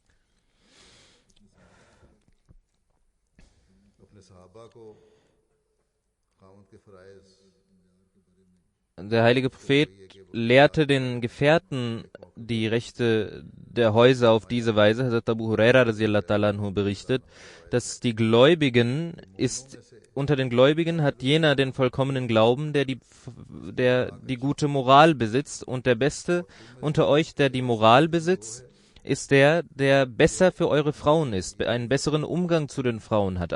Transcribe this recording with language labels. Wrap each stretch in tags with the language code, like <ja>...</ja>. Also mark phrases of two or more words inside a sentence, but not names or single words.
<de>Der heilige Prophet lehrte den Gefährten die Rechte der Häuser auf diese Weise. Hazrat Abu Huraira</de> <ar>رضي الله تعالى عنه</ar> <de>berichtet, dass unter den Gläubigen hat jener den vollkommenen Glauben, der die gute Moral besitzt, und der Beste unter euch, der die Moral besitzt, ist der besser für eure Frauen ist, einen besseren Umgang zu den Frauen hat.</de>